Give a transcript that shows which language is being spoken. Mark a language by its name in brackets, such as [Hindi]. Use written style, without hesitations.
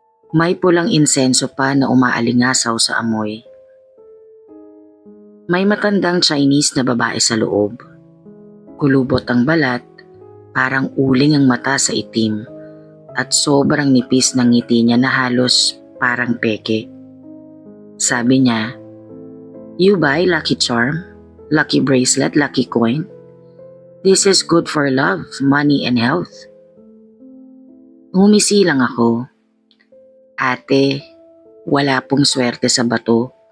[Filipino] May pulang insenso pa na umaalingasaw sa amoy. May matandang Chinese na babae sa loob. Kulubot ang balat, parang uling ang mata sa itim, at sobrang nipis ng ngiti niya na halos parang peke. [English] Sabi niya, "You buy lucky charm, lucky bracelet, lucky coin? This is good for love, money, and health." [Filipino] Ngumisi lang ako. Ate, wala pong swerte sa bato.